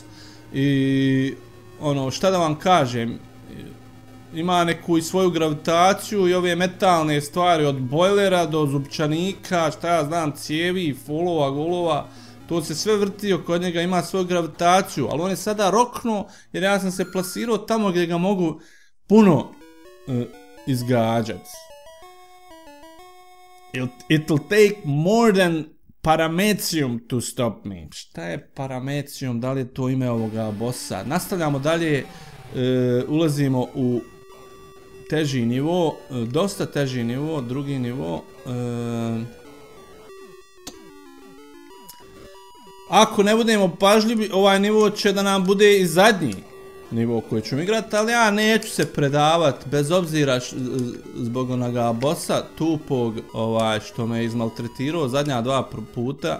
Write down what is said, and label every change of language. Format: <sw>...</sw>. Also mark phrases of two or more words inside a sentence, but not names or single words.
<bs>I šta da vam kažem, ima neku i svoju gravitaciju i ove metalne stvari od bojlera do zupčanika, šta ja znam, cijevi, folova, golova. To se sve vrti oko njega, ima svoju gravitaciju, ali on je sada roknuo jer ja sam se plasirao tamo gdje ga mogu puno izgađati.</bs> <en>It'll take more than paramecium to stop me.</en> <bs>Šta je paramecium, da li je to ime ovoga bossa? Nastavljamo dalje, ulazimo u teži nivo, dosta teži nivo, drugi nivo. Ako ne budemo pažljivi, ovaj nivo će da nam bude i zadnji nivo koji ću igrati, ali ja neću se predavati, bez obzira zbog onoga bossa tupog što me izmaltretirao zadnja dva puta.</bs>